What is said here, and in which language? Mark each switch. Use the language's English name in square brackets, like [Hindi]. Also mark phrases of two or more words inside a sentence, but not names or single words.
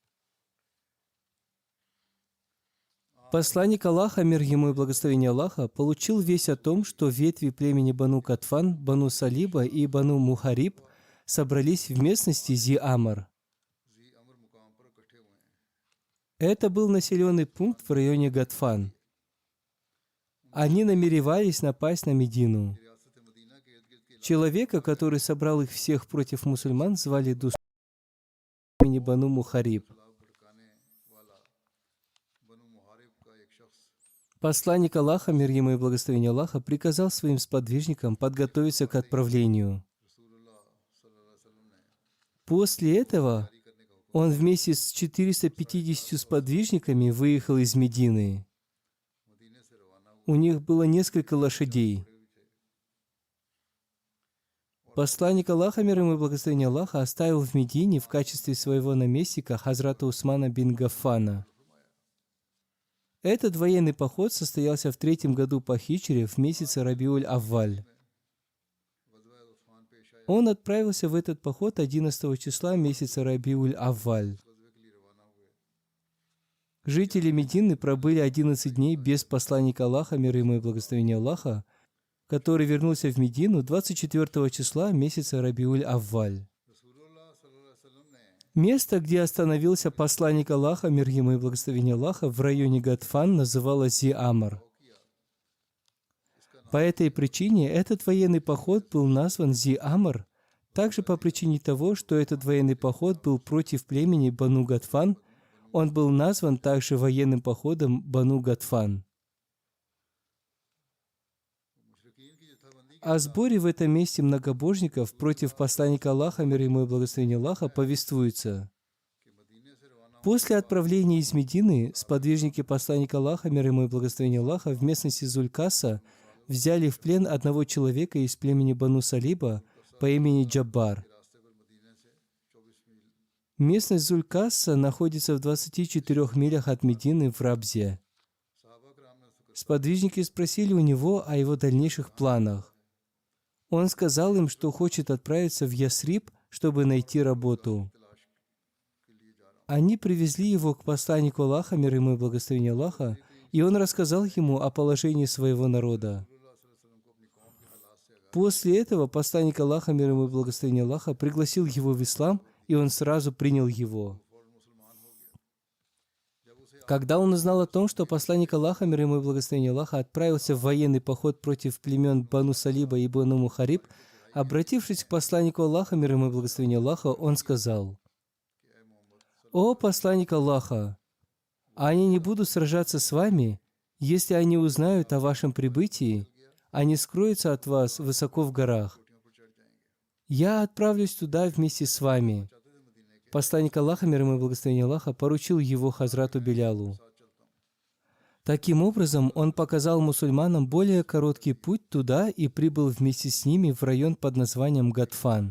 [Russian] Посланник Аллаха, мир ему и благословение Аллаха, получил весть о том, что ветви племени Бану Гатфан, Бану Салиба и Бану Мухариб собрались в местности Зи-Амр. Это был населенный пункт в районе Гатфан. Они намеревались напасть на Медину. [Urdu] ریاست مدینہ کے ارد گرد کے [Russian] Человека, который собрал их всех против мусульман, звали Дусур по имени Бану Мухариб. [Urdu] خلاف بھڑکانے والا بنو محارب کا ایک شخص [Russian] Посланник Аллаха, мир ему и благословение Аллаха, приказал своим сподвижникам подготовиться к отправлению. [Urdu] رسول اللہ صلی اللہ علیہ وسلم نے [Russian] После этого [Urdu] جاری کرنے کا حکم [Russian] он वместе с 450 сподвижниками выехал из Медины. [Urdu] مدینے سے روانہ ہوا [Russian] У них было несколько лошадей. Посланник Аллаха, мир ему и благословение Аллаха, оставил в Медине в качестве своего наместника Хазрата Усмана бин Гаффана. Этот военный поход состоялся в 3-м году по хиджре в месяце Рабиуль-Авваль. [Urdu] غزوہ عثمان پیش آیا [Russian] Он отправился в этот поход 11 числа месяца Рабиуль-Авваль. [Urdu] غزوے کے لیے روانہ ہوئے [Russian] Жители Медины пробыли 11 дней без посланника Аллаха, мир ему и благословение Аллаха, который вернулся в Медину 24 числа месяца Рабиуль-Авваль. [Urdu] رسول اللہ صلی اللہ علیہ وسلم نے [Russian] Место, где остановился посланник Аллаха, мир ему и благословение Аллаха, в районе Гатфан, называлось Зи-Амр. По этой причине этот военный поход был назван Зи-Амр, также по причине того, что этот военный поход был против племени Бану Гатфан, он был назван также военным походом Бану Гатфан. [Urdu] مشرکین کی جتھہ بندی [Russian] О сборе в этом месте многобожников против посланника Аллаха, мир ему и благословение Аллаха, повествуется. [Urdu] کے مدینے سے روانہ [Russian] После отправления из Медины сподвижники посланника Аллаха, мир ему и благословение Аллаха, в местности Зулькаса взяли в плен одного человека из племени Бану Салиба по имени Джаббар. [Urdu] راستے پر مدینے سے 24 میل [Russian] Местность Зулькаса находится в 24 милях от Медины в Рабзе. [Urdu] صحابہ کرام نے اس کو [Russian] Сподвижники спросили у него о его дальнейших планах. Он сказал им, что хочет отправиться в Ясриб, чтобы найти работу. [Urdu] تلاش کے لیے جا رہا [Russian] Они привезли его к посланнику Аллаха, мир ему и благословение Аллаха, и он рассказал ему о положении своего народа. [Urdu] ہوں رسول اللہ صلی اللہ علیہ وسلم کو اپنی قوم کے حالات سے آگاہ [Russian] После этого посланник Аллаха, мир ему и благословение Аллаха, пригласил его в ислам, и он сразу принял его. [Urdu] فوراً مسلمان ہو گیا جب اسے [Russian] Когда он узнал о том, что посланник Аллаха, мир ему и благословение Аллаха, отправился в военный поход против племен Бану Салиба и Бану Мухариб, обратившись к посланнику Аллаха, мир ему и благословение Аллаха, он сказал: «О посланник Аллаха, они не будут сражаться с вами, если они узнают о вашем прибытии, они скроются от вас высоко в горах. [Urdu] چوٹیوں پر چڑھ جائیں گے [Russian] Я отправлюсь туда вместе с вами». [Urdu] چاہتے تھے مدینے کے [Russian] Посланник Аллаха, мир ему и благословение Аллаха, поручил его Хазрату Белялу. [Urdu] ساتھ چلتا ہوں [Russian] Таким образом, он показал мусульманам более короткий путь туда и прибыл вместе с ними в район под названием Гатфан.